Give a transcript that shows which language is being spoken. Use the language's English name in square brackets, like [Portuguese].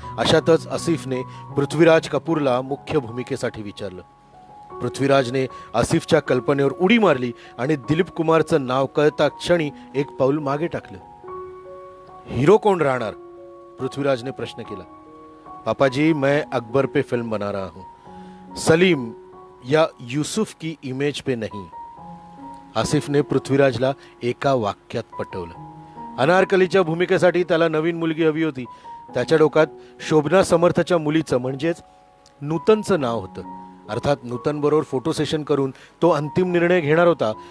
[Marathi] अशातच आसिफने पृथ्वीराज कपूरला मुख्य भूमिकेसाठी विचारलं. पृथ्वीराजने आसिफच्या कल्पनेवर उडी मारली आणि दिलीप कुमारचं नाव कळता क्षणी एक पाऊल मागे टाकलं. हिरो कोण राहणार? पृथ्वीराजने प्रश्न केला. [Hindi] पापाजी, मैं अकबर पे फिल्म बना रहा हूं, सलीम या यूसुफ की इमेज पे नहीं. [Marathi] आसिफने पृथ्वीराजला एका वाक्यात पटवलं. अनारकलीच्या भूमिकेसाठी त्याला नवीन मुलगी हवी होती. त्याच्या डोक्यात शोभना समर्थच्या मुलीचं म्हणजेच नूतनचं नाव होतं. अर्थात नूतन बरोबर फोटो सेशन करून तो अंतिम निर्णय घेणार होता.